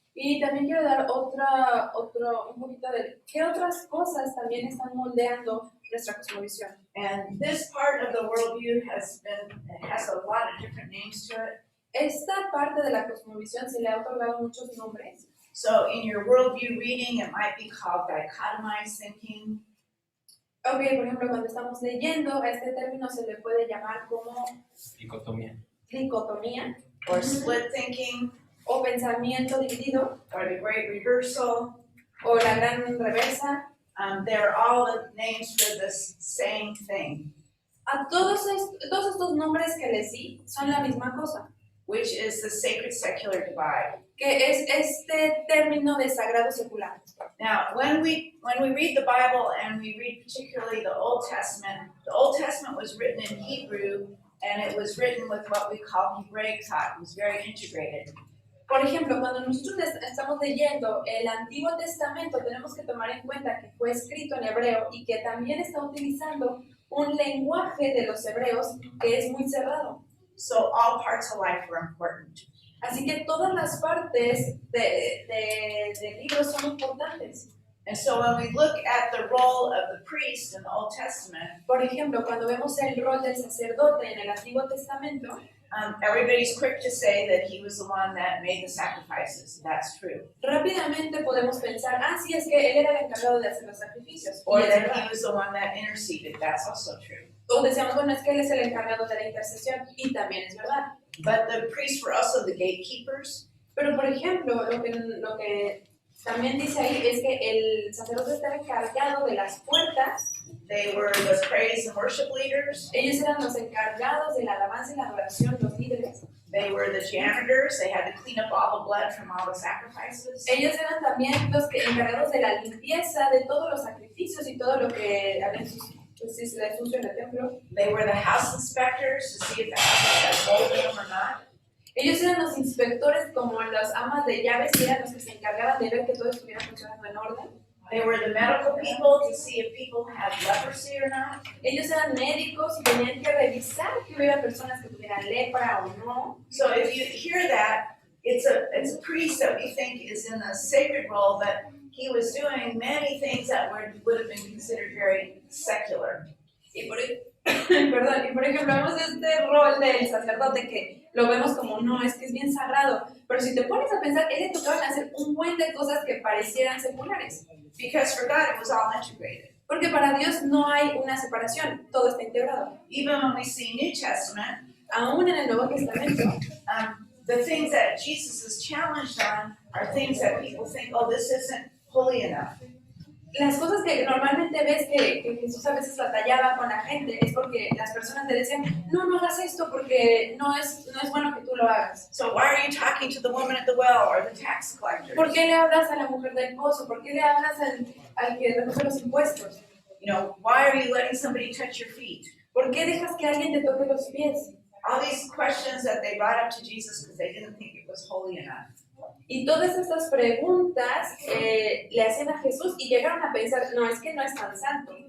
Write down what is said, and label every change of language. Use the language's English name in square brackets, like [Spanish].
[Spanish] Y también quiero dar un poquito de qué otras cosas también están moldeando nuestra cosmovisión. [English] And this part of the worldview has a lot of different names to it. [Spanish] Esta parte de la cosmovisión se le ha otorgado muchos nombres. [English] So in your worldview reading, it might be called dichotomized thinking, [Spanish] Ok, por ejemplo, cuando estamos leyendo, a este término se le puede llamar como Dicotomía. dicotomía [English] or split thinking, [Spanish] o pensamiento dividido [English] or the great reversal. [Spanish] o la gran reversa. [English] They're all names for this same thing, [Spanish] A todos estos nombres que les di son la misma cosa, [English] which is the sacred secular divide. [Spanish] que es este término de sagrado secular. [English] Now, when we read the Bible and we read particularly the Old Testament was written in Hebrew and it was written with what we call Hebraic thought. It was very integrated. [Spanish] Por ejemplo, cuando nosotros estamos leyendo el Antiguo Testamento, tenemos que tomar en cuenta que fue escrito en hebreo y que también está utilizando un lenguaje de los hebreos que es muy cerrado. [English] So all parts of life were important. [Spanish] Así que todas las partes del libro son importantes. [English] And so when we look at the role of the priest in the Old Testament, [Spanish] Por ejemplo, cuando vemos el rol del sacerdote en el Antiguo Testamento, [English] Everybody's quick to say that he was the one that made the sacrifices. That's true. [Spanish] Rápidamente podemos pensar, sí, es que él era el encargado de hacer los sacrificios. [English] Or [Spanish] Y es [English] that [Spanish] verdad. [English] he was the one that interceded. That's also true. [Spanish] O decíamos, bueno, es que él es el encargado de la intercesión, y también es verdad. [English] But the priests were also the gatekeepers. [Spanish] Pero, por ejemplo, lo que también dice ahí es que el sacerdote estaba encargado de las puertas. [English] They were the praise and worship leaders. [Spanish] Ellos eran los encargados de la alabanza y la adoración, los líderes. [English] They were the janitors. They had to clean up all the blood from all the sacrifices. [Spanish] Ellos eran también los encargados de la limpieza de todos los sacrificios y todo lo que había sucio en el templo. [English] They were the house inspectors to see if the house had mold in them or not. [Spanish] Ellos eran los inspectores como las amas de llaves y eran los que se encargaban de ver que todo estuviera funcionando en orden. [English] They were the medical people to see if people had leprosy or not. [Spanish] Ellos eran médicos y tenían que revisar que hubiera personas que tuvieran lepra o no. [English] So if you hear that, it's a priest that we think is in a sacred role, but he was doing many things that would have been considered very secular. [Spanish] Y por ejemplo, vemos este rol del sacerdote que lo vemos como, no, es que es bien sagrado. Pero si te pones a pensar, él le tocaban hacer un buen de cosas que parecieran seculares. [English] Because for God it was all integrated. [Spanish] Porque para Dios no hay una separación, todo está integrado. [English] Even when we see New Testament, [Spanish] Aún en el Nuevo Testamento, [English] the things that Jesus is challenged on are things that people think, oh, this isn't holy enough. [Spanish] las cosas que normalmente ves que Jesús a veces batallaba con la gente es porque las personas le decían, no hagas esto porque no es bueno que tú lo hagas. [English] So why are you talking to the woman at the well or the tax collector? [Spanish] ¿Por qué le hablas a la mujer del pozo? ¿Por qué le hablas al que recoge los impuestos? [English] You know, why are you letting somebody touch your feet? [Spanish] ¿Por qué dejas que alguien te toque los pies? [English] All these questions that they brought up to Jesus because they didn't think it was holy enough. [Spanish] Y todas estas preguntas le hacían a Jesús y llegaron a pensar, no, es que no es tan santo.